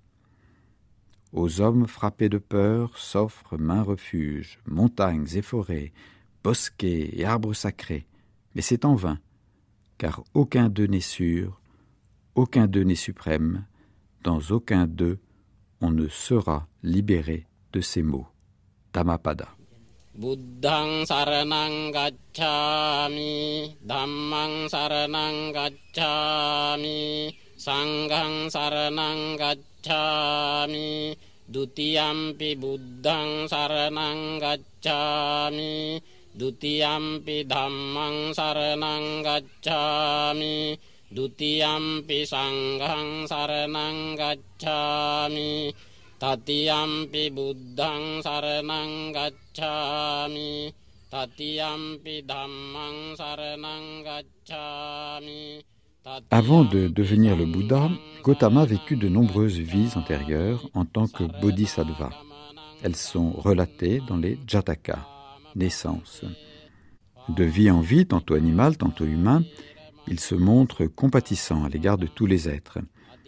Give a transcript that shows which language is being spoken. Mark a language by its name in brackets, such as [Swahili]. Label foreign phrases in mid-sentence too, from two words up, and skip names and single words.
[French] Aux hommes frappés de peur s'offrent maints refuges, montagnes et forêts, bosquets et arbres sacrés, mais c'est en vain, car aucun d'eux n'est sûr, aucun d'eux n'est suprême, dans aucun d'eux on ne sera libéré de ces maux. Dhammapada. [Pali] Buddhaṃ saraṇaṃ gacchāmi, Dhammaṃ saraṇaṃ gacchāmi, Saṅghāṃ saraṇaṃ gacchāmi, Dutiyampi Buddhaṃ saraṇaṃ gacchāmi, Dutiyampi Dhammaṃ saraṇaṃ gacchāmi, Dutiyampi Saṅghāṃ saraṇaṃ gacchāmi, Tatiyampi Buddhaṃ saraṇaṃ gacchāmi, Tatiyampi Dhammaṃ saraṇaṃ gacchāmi. [French] Avant de devenir le Bouddha, Gautama vécut de nombreuses vies antérieures en tant que bodhisattva. Elles sont relatées dans les Jatakas, naissances. De vie en vie, tantôt animal, tantôt humain, il se montre compatissant à l'égard de tous les êtres.